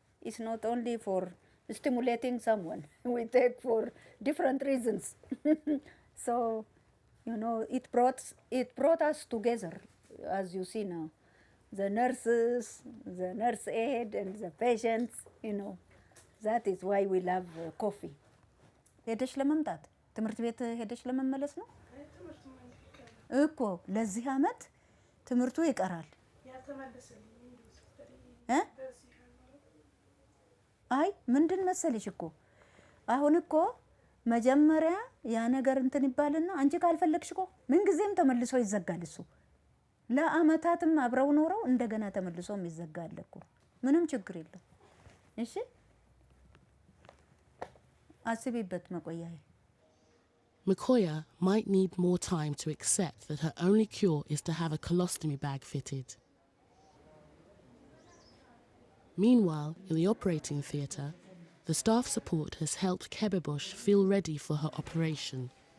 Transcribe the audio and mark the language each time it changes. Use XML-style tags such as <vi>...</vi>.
<en>It's not only for stimulating someone. We take for different reasons. So, you know, it brought us together, as you see now. The nurses, the nurse aide, and the patients, you know. That is why we love coffee.</en> <am>ሄደሽ ለመምጣት ትምህርት ቤት ሄደሽ ለመመለስ ነው እኮ ለዚህ አመት ትምህርቱ ይቀራል አይ ምንድን መሰለሽ እኮ አሁን እኮ መጀመሪያ ያ ነገር እንትን ይባልና አንቺ ካልፈለግሽ እኮ ምን ጊዜም ተመልሶ ይዘጋል እሱ ለአመታትም አብረው ኖረው እንደገና ተመልሶም ይዘጋል እኮ ምንም ችግር የለም እሺ አስቢበት መቆያዬ</am> <en>Makoya might need more time to accept that her only cure is to have a colostomy bag fitted. Meanwhile, in the operating theatre, the staff support has helped Kebebush feel ready for her operation.</en>